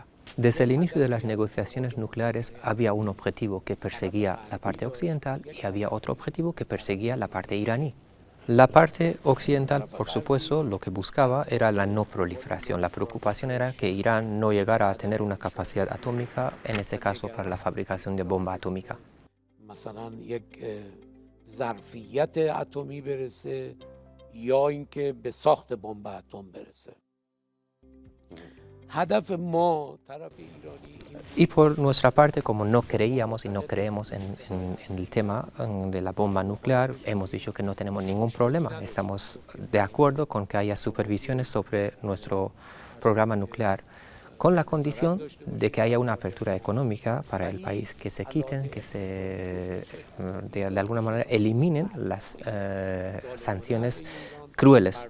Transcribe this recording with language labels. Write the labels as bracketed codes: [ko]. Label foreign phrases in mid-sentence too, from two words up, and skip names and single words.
[es] Desde el inicio de las negociaciones nucleares había un objetivo que perseguía la parte occidental y había otro objetivo que perseguía la parte iraní. La parte occidental, por supuesto, lo que buscaba era la no proliferación. La preocupación era que Irán no llegara a tener una capacidad atómica, en este caso para la fabricación de bomba atómica. [fa] ظرفیت اتمی برسه یا اینکه به ساخت بمب اتم برسه. هدف ما طرف ایرانی. [es] Y por nuestra parte, como no creíamos y no creemos en el tema de la bomba nuclear, hemos dicho que no tenemos ningún problema. Estamos de acuerdo con que haya supervisiones sobre nuestro programa nuclear, con la condición de que haya una apertura económica para el país, que se quiten, que se de alguna manera eliminen las sanciones crueles.